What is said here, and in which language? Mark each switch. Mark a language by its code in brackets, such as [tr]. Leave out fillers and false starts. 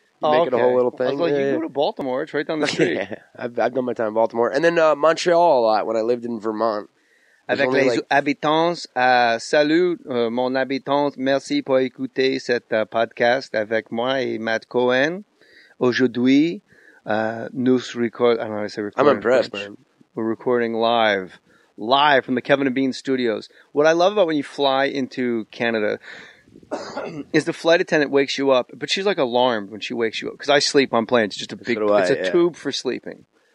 [en] You make it a whole little thing. I was like, you go to Baltimore. It's right down the street. Yeah, I've done my time in Baltimore. And then Montreal a lot when I lived in Vermont. [fr] Avec les habitants, salut mon habitant, merci pour écouter cet podcast avec moi et Matt Cohen. Aujourd'hui, nous record. [en] I don't know how to say recording. I'm impressed, man. We're recording live from the Kevin and Bean Studios. What I love about when you fly into Canada is the flight attendant wakes you up, but she's like alarmed when she wakes you up because I sleep on planes. It's just a big, it's a tube for sleeping.